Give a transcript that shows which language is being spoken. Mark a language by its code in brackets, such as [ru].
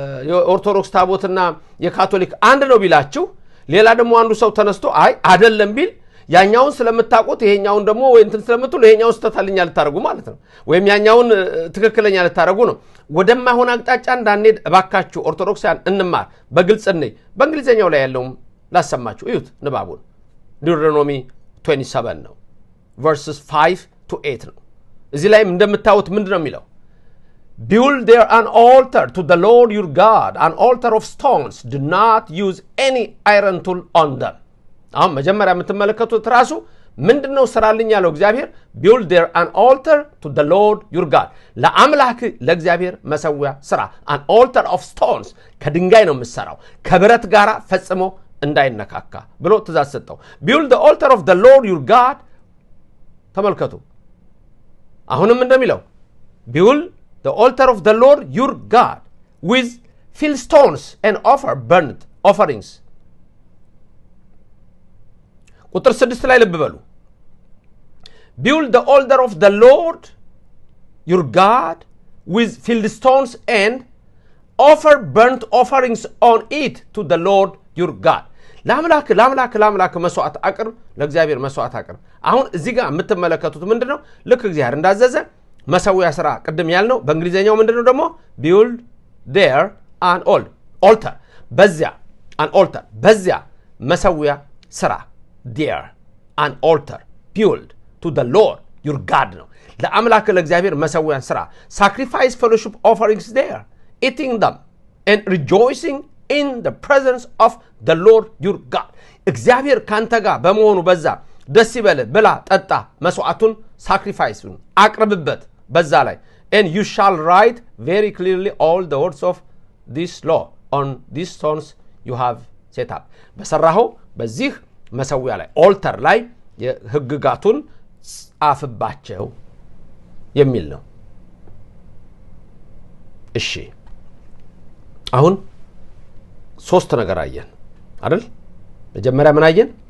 [am] የኦርቶዶክስ ታቦትና የካቶሊክ አንድ ነው ቢላችሁ ሌላ ደግሞ አንዱ ሰው ተነስቶ አይ አይደለም ቢል ያኛውን ስለምታውቁት ይሄኛውን ደግሞ ወይ እንትን ስለምትሉ ይሄኛውን ስተታልኛ ልታረጉ ማለት ነው ወይም ያኛውን ትክክለኛ ልታረጉ ነው ወደማይሆን አቅጣጫ እንዳንሄድ እባካችሁ ኦርቶዶክሳውያን እንማር በግልጽ ነኝ በእንግሊዘኛው ላይ ያለውም ላሰማችሁ እዩት ንባቡን ዲዩቴሮኖሚ 27 ነው [en] verses 5 to 8 [am] ነው እዚህ ላይም እንደምታዩት ምንድነው የሚለው [en] Build there an altar to the Lord your God, an altar of stones. Do not use any iron tool on them. [am] አሁን መጀመሪያ የምትመለከቱት ራሱ ምንድነው ስራልኝ ያለው እግዚአብሔር [en] build there an altar to the Lord your God. [am] ለአምላክ ለእግዚአብሔር መሰዊያ ስራ [en] an altar of stones [am] ከድንጋይ ነው የምትሰራው ከብረት ጋር ፈጽሞ እንዳይነካካ ብሎ ትእዛዝ ሰጠው [en] build the altar of the Lord your God [am] ተመልከቱ አሁንም እንደሚለው [en] build the altar of the Lord your God with fill stones and offer burnt offerings [am] ቁጥር 6 ላይ ልብ በሉ [en] build the altar of the Lord your God with filled stones and offer burnt offerings on it to the Lord your God. [am] ለአምላክ መስዋዕት አቅርብ፣ ለእግዚአብሔር መስዋዕት አቅርብ። አሁን እዚህ ጋር የምትመለከቱት ምንድነው? ልክ እግዚአብሔር እንዳዘዘ መሰዊያ ስራ ቅድም ያልነው በእንግሊዘኛው ምንድነው ደግሞ? [en] build there an altar በዚያ an altar [am] በዚያ መሰዊያ ስራ [en] there an altar build to the Lord your God [am] ነው። ለአምላክ ለእግዚአብሔር መሰዊያን ስራ [en] sacrifice fellowship offerings there eating them and rejoicing in the presence of the Lord your God. [am] እግዚአብሔር ካንተ ጋር በመሆኑ በዛ ደስ ይበልህ፣ ብላ ጠጣ፣ መስዋዕቱን ሳክሪፋይሱን አቅርብበት በዛ ላይ [en] and you shall write very clearly all the words of this law on these stones you have set up. [am] በሰራኸው በዚህ መሰዊያ ላይ ኦልተር ላይ የህግጋቱን ጻፍባቸው የሚል ነው። እሺ አሁን ሶስት ነገር አየን አይደል? መጀመሪያ ምን አየን?